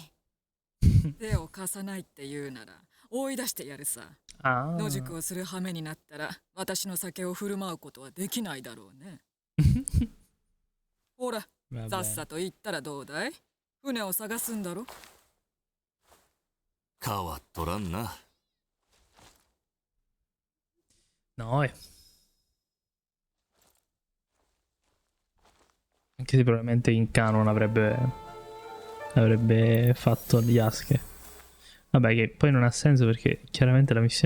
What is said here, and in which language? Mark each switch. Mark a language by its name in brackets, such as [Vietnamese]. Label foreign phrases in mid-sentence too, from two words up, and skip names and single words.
[Japanese] 手を貸さないって言うなら追い出してやるさ。あ野宿をする羽目になったら私の酒を振る舞うことはできないだろうね。ほら、さっさと行ったらどうだい？船を探すんだろ。変わっとらんな。 [Italian] No, anche se probabilmente in canon avrebbe fatto gli Yasuke. Vabbè, che poi non ha senso perché chiaramente la missione...